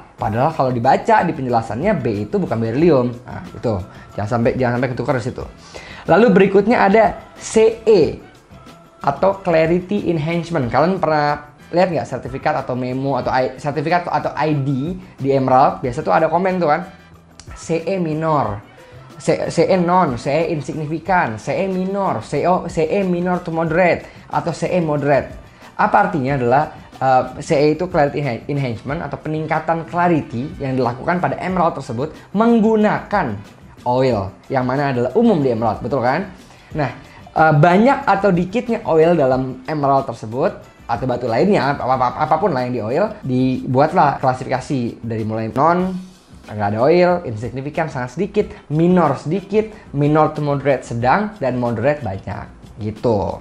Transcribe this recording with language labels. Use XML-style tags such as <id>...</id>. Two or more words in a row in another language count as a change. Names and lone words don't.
<id>Padahal kalau dibaca di penjelasannya B itu bukan beryllium. Nah, itu. Jangan sampai ketukar di situ. Lalu berikutnya ada CE atau</id> <en>Clarity Enhancement.</en> <id>Kalian pernah lihat nggak sertifikat atau memo atau sertifikat atau ID di Emerald? Biasa tuh ada komen tuh kan.</id> <en>CE minor, CE non, CE insignifikan, CE minor, CE minor to moderate</en> <id>atau</id> <en>CE moderate.</en> <id>Apa artinya adalah CE itu</id> <en>Clarity Enhancement</en> <id>atau peningkatan clarity yang dilakukan pada emerald tersebut menggunakan oil yang mana adalah umum di emerald, betul kan? Nah, banyak atau dikitnya oil dalam emerald tersebut atau batu lainnya, apapun lah yang di oil, dibuatlah klasifikasi dari mulai non, nggak ada oil, insignifikan sangat sedikit, minor sedikit,</id> <en>minor to moderate</en> <id>sedang, dan moderate banyak, gitu.</id>